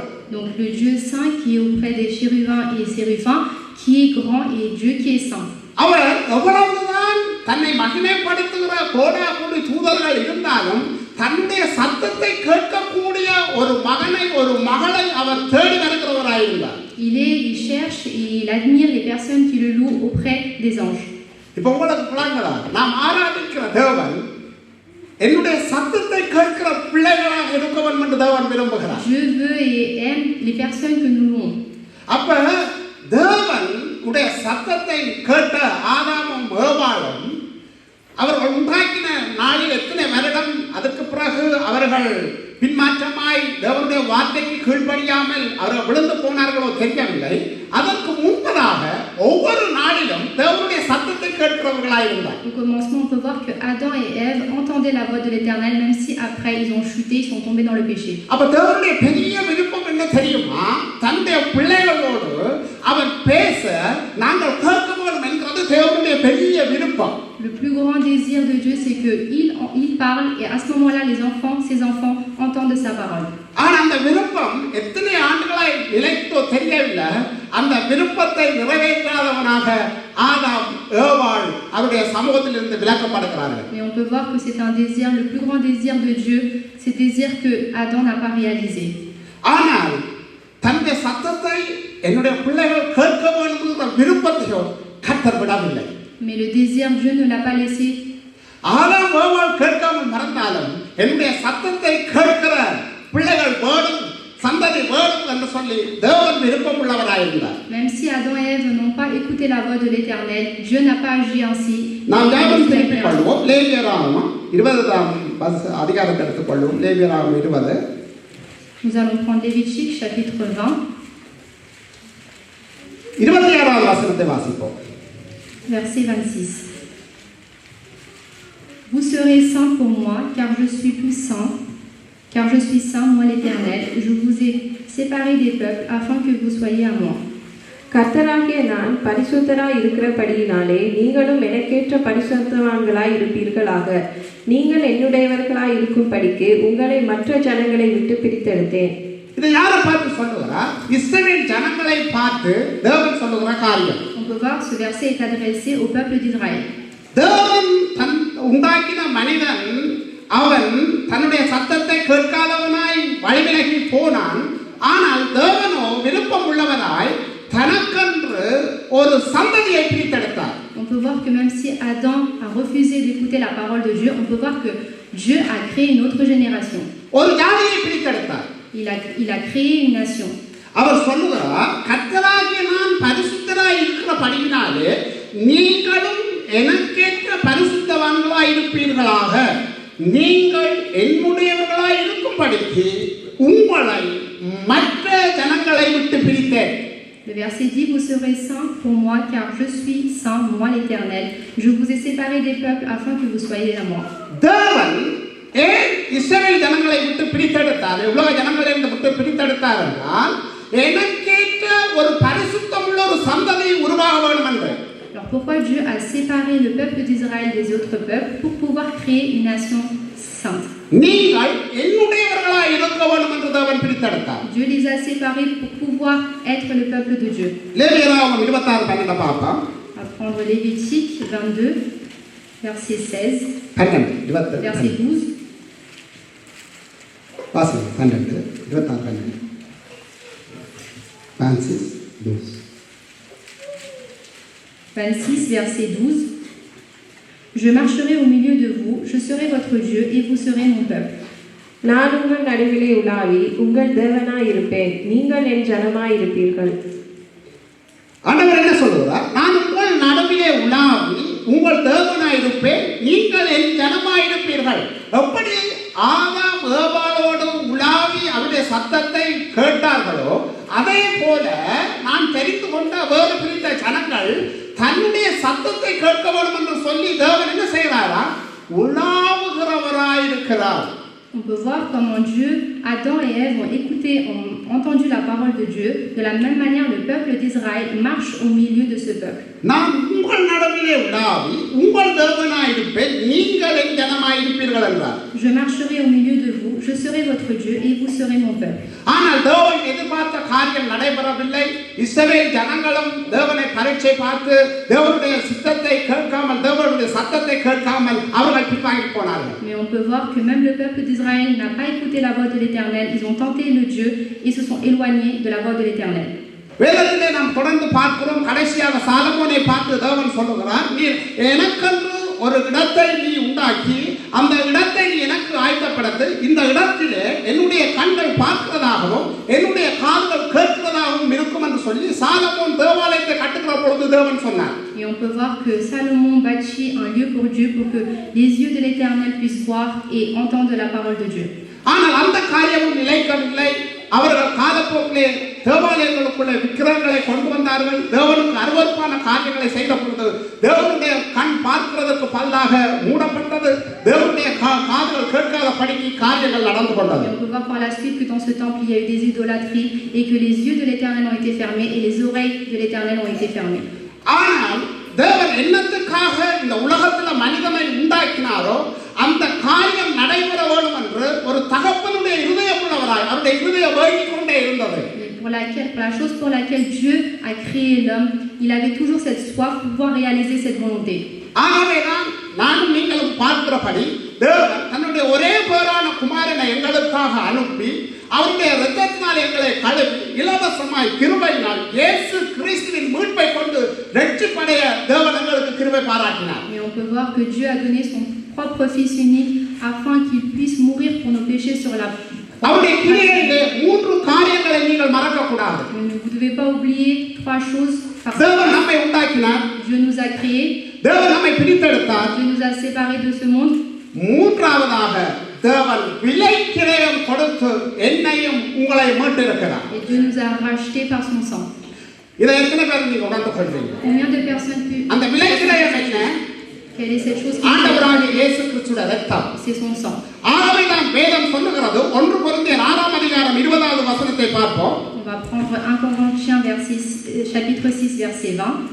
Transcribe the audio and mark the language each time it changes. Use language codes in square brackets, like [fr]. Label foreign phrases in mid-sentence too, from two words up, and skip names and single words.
[fr] Donc le Dieu saint qui est auprès des chérubins et séraphins, qui est grand et Dieu qui est saint. [ta] அவர் எவ்வளவுதான் தன்னை மகிமைப்படுத்துகிற கோடாகோடி தூதர்கள் இருந்தாலும் தன்னுடைய சத்தத்தை கேட்கக்கூடிய ஒரு மகனை ஒரு மகளை அவர் தேடி வருகிறவராயிருந்தார். [fr] Il cherche et il admire les personnes qui le louent auprès des anges. [ta] இப்போ உங்களுக்கு புலங்களா நாம் ஆராதிக்கிற தேவன் என்னுடைய சத்தத்தை கேட்கிற பிள்ளைகளாக இருக்க வேண்டும் என்று தேவன் விரும்புகிறார். [fr] Dieu veut et aime les personnes que nous louons. [ta] அப்ப தேவன் உடைய சத்தத்தை கேட்ட ஆதாமும் ஏவாளும் அவர்கள் உண்டாக்கின நாளில் எத்தனை வருடம் அதுக்கு பிறகு அவர்கள் பின்மாற்றமாய் தேவனுடைய வார்த்தைக்கு கீழ்ப்படியாமல் அவர்கள் விழுந்து போனார்களோ தெரியவில்லை. அதற்கு முன்பதாக ஒவ்வொரு நாளிலும் தேவனுடைய சத்தத்தை கேட்கிறவர்களாயிருந்தார். [fr] Au commencement, on peut voir que Adam et Ève entendaient la voix de l'Éternel, même si après ils ont chuté, ils sont tombés dans le péché. [ta] அப்ப தேவனுடைய பெரிய விருப்பம் என்ன தெரியுமா? தன்னுடைய பிள்ளைகளோடு அவர் பேச நாங்கள் கேட்க வேண்டும் என்கிறது தேவனுடைய பெரிய விருப்பம். [fr] Le plus grand désir de Dieu, c'est qu'il parle et à ce moment-là, ses enfants entendent sa parole. [ta] ஆனா அந்த விருப்பம் எத்தனை ஆண்டுகளாய் நிலைத்தோ தெரியவில்லை. அந்த விருப்பத்தை நிறைவேற்றாதவனாக ஆதாம் ஏவாள் அவருடைய சமூகத்தில் இருந்து விலக்கப்படுகிறார்கள். [fr] Mais on peut voir que c'est un désir, le plus grand désir de Dieu, c'est le désir que Adam n'a pas réalisé. [ta] ஆனால் தன்னுடைய சத்தத்தை என்னுடைய பிள்ளைகள் கேட்க வேண்டும் என்ற விருப்பத்தையோ கர்த்தர் விடவில்லை. [fr] Mais le désir, Dieu ne l'a pas laissé. [ta] ஆதாம் ஏவாள் கேட்காமல் மறந்தாலும் என்னுடைய சத்தத்தை கேட்கிற பிள்ளைகள் வேணும் சந்ததி வேணும் என்று சொல்லி தேவன் விருப்பம் உள்ளவராயிருந்தார். [fr] Même si Adam et Ève n'ont pas écouté la voix de l'Éternel, Dieu n'a pas agi ainsi. [ta] நாம் ஞாபகம் திருப்பிக் கொள்வோம். லேவியராகமம் 20ஆம் அதிகாரத்தை எடுத்துக்கொள்வோம். லேவியராகமம் 20. [fr] Nous allons prendre Lévitique chapitre 20. [ta] 26ஆம் வசனத்தை வாசிப்போம். [fr] Verset 26. Vous serez saints pour moi, car je suis saint, moi l'Éternel. Je vous ai séparés des peuples afin que vous soyez à moi. [ta] கர்த்தராகிய நான் பரிசுத்தராய் இருக்கிறபடியினாலே நீங்களும் எனக்கேற்ற பரிசுத்தவான்களாய் இருப்பீர்களாக. நீங்கள் என்னுடையவர்களாய் இருக்கும்படிக்கு உங்களை மற்ற ஜனங்களை விட்டு பிரித்தெடுத்தேன். இதை யாரை பார்த்து சொல்லுகிறார்? இஸ்ரவேல் ஜனங்களை பார்த்து தேவன் சொல்லுகிற காரியம். [fr] On peut voir ce verset est adressé au peuple d'Israël. [ta] தேவன் உண்டாக்கின மனிதன் அவன் தன்னுடைய சத்தத்தை கேட்காதவனாய் வழிவிலகி போனான். ஆனால் தேவனோ விருப்பம் உள்ளவனாய் தனக்கென்று ஒரு சந்ததியை பிரித்தெடுத்தார். [fr] On peut voir que même si Adam a refusé d'écouter la parole de Dieu, on peut voir que Dieu a créé une autre génération. [ta] ஒரு ஜாதியை பிரித்தெடுத்தார். [fr] Il a créé une nation. [ta] அவர் சொல்லுகிறார், கர்த்தராகிய நான் பரிசுத்தராய் இருக்கிறபடியினாலே நீங்களும் எனக்கேற்ற பரிசுத்தவான்களாய் இருப்பீர்களாக. நீங்கள் என்னுடையவர்களாய் இருக்கும்படிக்கு உங்களை மற்ற ஜனங்களை விட்டு பிரித்தேன். [fr] Le verset dit, vous serez saints pour moi, car je suis saint, moi l'Éternel. Je vous ai séparés des peuples afin que vous soyez à moi. [ta] தேவன் ஏன் இஸ்ரவேல் ஜனங்களை விட்டு பிரித்தெடுத்தார்? எவ்வளவு ஜனங்களை விட்டு பிரித்தெடுத்தார் என்றால் எனக்கேற்ற ஒரு பரிசுத்தமுள்ள ஒரு சந்ததி உருவாக வேண்டும் என்று. [fr] Alors pourquoi Dieu a séparé le peuple d'Israël des autres peuples? Pour pouvoir créer une nation sainte. [ta] நீங்கள் என்னுடையவர்களாய் இருக்க வேண்டும் என்று தேவன் பிரித்தெடுத்தார். [fr] Dieu les a séparés pour pouvoir être le peuple de Dieu. [ta] லேவியராகமம் 26:12 பார்ப்போம். [fr] On va prendre Lévitique 22 verset 16. 12 verset 12. [ta] வாசிங்க 12 26 12. [fr] 26, 12. 26, verset 12. Je marcherai au milieu de vous, je serai votre Dieu et vous serez mon peuple. [ta] நான் உங்கள் நடுவிலே உலாவி உங்கள் தேவனாய் இருப்பேன், நீங்கள் என் ஜனமாய் இருப்பீர்கள். ஆண்டவர் என்ன சொல்லுவார்? நான் உங்கள் நடுவிலே உலாவி உங்கள் தேவனாய் இருப்பேன், நீங்கள் என் ஜனமாய் இருப்பீர்கள். எப்படி ஆதாம் ஏவாளோடு உலாவி அவருடைய சத்தத்தை கேட்டார்களோ அதே போல நான் தெரிந்து கொண்ட வேறு பிரித்த ஜனங்கள் தன்னுடைய சத்தத்தை கேட்க வேண்டும் என்று சொல்லி தேவன் என்ன செய்கிறாரா? உலாவுகிறவராயிருக்கிறார். [fr] On peut voir comment Dieu, Adam et Ève ont écouté, ont entendu la parole de Dieu. De la même manière, le peuple d'Israël marche au milieu de ce peuple. [ta] நான் உங்கள் நடுவிலே உலாவி உங்கள் தேவனாய் இருப்பேன், நீங்கள் என் ஜனமாய் இருப்பீர்கள் என்றார். [fr] Je marcherai au milieu de vous, je serai votre Dieu et vous serez mon peuple. [ta] ஆனால் தேவன் எதிர்பார்த்த காரியம் நடைபெறவில்லை. இஸ்ரவேல் ஜனங்களும் தேவனை பரீட்சை பார்த்து தேவனுடைய சித்தத்தை கேட்காமல், தேவனுடைய சத்தத்தை கேட்காமல் அவர்கள் பின்வாங்கி போனார்கள். [fr] Mais on peut voir que même le peuple d'Israël n'a pas écouté la voix de l'Éternel. Ils ont tenté le Dieu et se sont éloignés de la voix de l'Éternel. [ta] வேதத்திலே நாம் தொடர்ந்து பார்க்கிறோம். கடைசியாக சாலமோனை பார்த்து தேவன் சொல்லுகிறார், நீ எனக்கென்று ஒரு இடத்தை நீ உண்டாக்கி அந்த இடத்தை நீ எனக்கு ஆயத்தப்படுத்து, இந்த இடத்திலே என்னுடைய கண்கள் பார்க்கிறதாகவும் என்னுடைய காதுகள் கேட்கிறதாகவும் இருக்கும் என்று சொல்லி சாலமோன் தேவாலயத்தை கட்டுகிற பொழுது தேவன் சொன்னார். [fr] Et on peut voir que Salomon bâtit un lieu pour Dieu pour que les yeux de l'Éternel puissent voir et entendre la parole de Dieu. [ta] ஆனால் அந்த காரியமும் நிலைக்கவில்லை. அவர்கள் காலப்போக்கிலே தேவாலயங்களுக்குள்ள விக்கிரகங்களை கொண்டு வந்தார்கள். தேவனுக்கு அருவருப்பான காரியங்களை செய்த பொழுது தேவனுடைய கண் பார்க்கிறதற்கு பதிலாக மூடப்பட்டது. தேவனுடைய காதுகள் கேட்காத படிக்கு காரியங்கள் நடந்து கொண்டது. [fr] On peut voir par la suite que dans ce temple il y a eu des idolâtries et que les yeux de l'Éternel ont été fermés et les oreilles de l'Éternel ont été fermées. [ta] ஆனால் தேவன் என்னத்துக்காக இந்த உலகத்தில் மனிதனை உண்டாக்கினாரோ அந்த காரியம் நடைபெற வேண்டும் என்று ஒரு தகப்பனுடைய இருதயம் உள்ளவராய் அவருடைய இருதயம் வேண்டிக் கொண்டே இருந்தது. [fr] Pour la chose pour laquelle Dieu a créé l'homme, il avait toujours cette soif pour pouvoir réaliser cette volonté. [ta] ஆகவே நானும் நீங்களும் பார்க்கிறபடி தேவன் தன்னுடைய ஒரே பேரான குமாரனை எங்களுக்காக அனுப்பி அவருடைய இரத்தத்தினால் எங்களை கழுவி இலவசமாய் கிருபையினால் இயேசு கிறிஸ்துவின் மீட்பை கொண்டு ரட்சிப்படைய தேவன் எங்களுக்கு கிருபை பாராட்டினார். [fr] Mais on peut voir que Dieu a donné son propre fils unique afin qu'il puisse mourir pour nos péchés sur la croix. [ta] அவருடைய கிரியையிலே மூன்று காரியங்களை நீங்கள் மறக்க கூடாது. [fr] Vous ne devez pas oublier trois choses. [ta] தேவன் நம்மை உண்டாக்கினார். [fr] Dieu nous a créés. [ta] தேவன் நம்மை பிரித்தெடுத்தார். [fr] Dieu nous a séparés de ce monde. [ta] மூன்றாவதாக தேவன் விலை கிரயம் கொடுத்து என்னையும் உங்களை மீட்டிருக்கிறார். [fr] Et Dieu nous a rachetés par son sang. [ta] இதை எத்தனை பேர் நீங்க உணர்ந்து கொள்வீங்க? [fr] Combien de personnes [ta] அந்த விலை கிரயம் என்ன? [fr] Quelle est cette chose qui [ta] ஆண்டவராகிய இயேசு கிறிஸ்துவின் இரத்தம். [fr] C'est son sang. [ta] ஆகவே தான் வேதம் சொல்லுகிறது 1 கொரிந்தியர் 6ஆம் அதிகாரம் 20வது வசனத்தை பார்ப்போம். [fr] On va prendre 1 Corinthiens chapitre 6 verset 20.